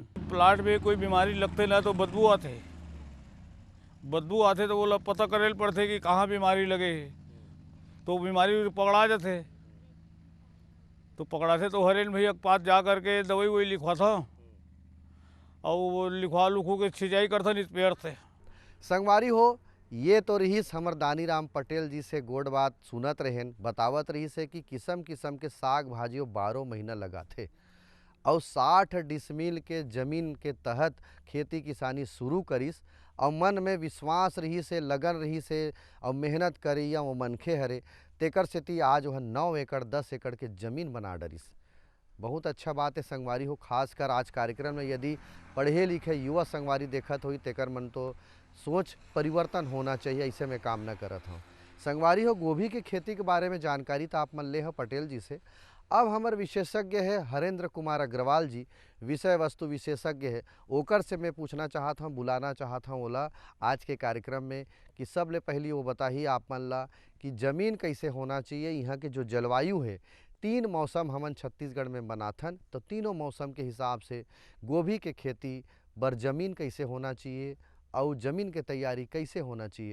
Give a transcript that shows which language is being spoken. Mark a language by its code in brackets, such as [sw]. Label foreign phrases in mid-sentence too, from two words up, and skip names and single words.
[hne] प्लाट में कोई बीमारी लगते ना तो बदबू आते तो वो लोग पता करे पड़ते कि कहाँ बीमारी लगे है। तो बीमारी पकड़ा जाते। तो पकड़ाते तो हरेन भैया के पास जा करके दवाई वही लिखवा था और वो लिखवा लुखू के सिंचाई करता नहीं पेड़ से। संगवारी हो, ये तो रहीस हमर दानीराम पटेल जी से गोड़ बात सुनत रहेन, बतावत रही से कि किस्म किस्म के साग भाजी 12 महीना लगाथे और 60 डिसमिल के जमीन के तहत खेती किसानी शुरू करिस और मन में विश्वास रही से, लगन रही से और मेहनत करी या वो मनखे हरे, तेकर सेती आज वह 9 एकड़ 10 एकड़ के जमीन बना डरिस। बहुत अच्छा बात है संगवारी हो, खासकर आज कार्यक्रम में यदि पढ़े लिखे युवा संगवारी देखत होई तेकर मन तो सोच परिवर्तन होना चाहिए, ऐसे में काम न करत हूँ। संगवारी हो, गोभी की खेती के बारे में जानकारी तो आप मन ले हो पटेल जी से। अब हमार विशेषज्ञ है हरेंद्र कुमार अग्रवाल जी, विषय वस्तु विशेषज्ञ है, ओकर से मैं पूछना चाहता हूँ, बुलाना चाहता हूँ ओला आज के कार्यक्रम में कि सबले पहली वो बताइए आप मन ला कि ज़मीन कैसे होना चाहिए, यहाँ के जो जलवायु है 3 मौसम हमन छत्तीसगढ़ में बनाथन, तो तीनों मौसम के हिसाब से गोभी के खेती बर जमीन कैसे होना चाहिए और ज़मीन के तैयारी कैसे होना चाहिए।